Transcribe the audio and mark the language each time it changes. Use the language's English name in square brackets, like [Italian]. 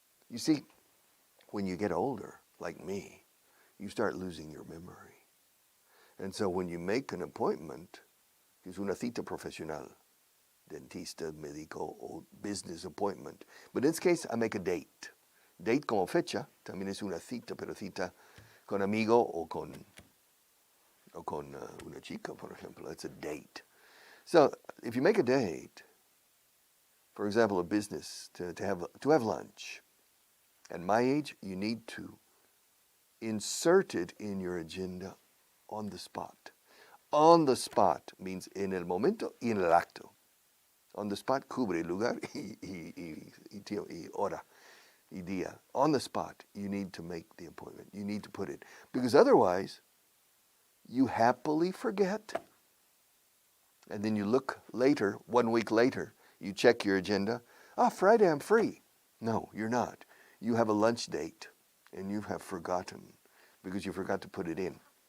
[English] You see, when you get older, like me, you start losing your memory. And so when you make an appointment, [Spanish] es una cita profesional, dentista, médico, [English] or business appointment. But in this case, I make a date. [Spanish] Date como fecha, también es una cita, pero cita con amigo o con una chica, por ejemplo. [English] That's a date. So if you make a date, for example, a business to have lunch, at my age, you need to insert it in your agenda on the spot. On the spot means [Spanish] en el momento y en el acto. [English] On the spot [Spanish] cubre lugar y hora y día. [English] On the spot, you need to make the appointment. You need to put it. Because otherwise, you happily forget. And then you look later, 1 week later, you check your agenda. Friday I'm free. No, you're not. You have a lunch date and you have forgotten because you forgot to put it in.